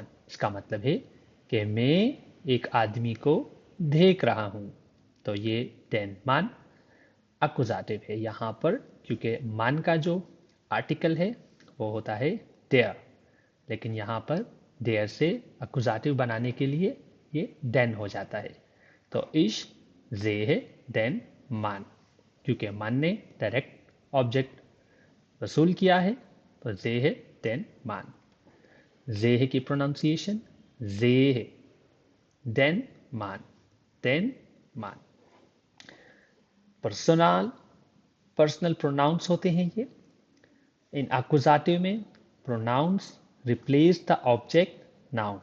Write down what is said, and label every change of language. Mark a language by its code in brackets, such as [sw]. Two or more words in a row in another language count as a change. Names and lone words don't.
[ur] اس کا مطلب ہے کہ میں ایک آدمی کو دیکھ رہا ہوں. تو یہ [de] den Mann [ur] اکوزاٹیو ہے یہاں پر، کیونکہ man کا جو آرٹیکل ہے وہ ہوتا ہے der، لیکن یہاں پر der سے اکوزاٹیو بنانے کے لیے یہ den ہو جاتا ہے. [de] तो ich sehe den Mann, [ur] کیونکہ man نے [en] direct object [ur] وصول کیا ہے، تو [de] sehe den Mann। [ur] جیہ کی پروناؤنسی ایشن جیہ, [de] den Mann, den Mann. [en] personal pronouns [ur] ہوتے ہیں یہ. [en] in अकुजाटिव में pronouns replace the object noun।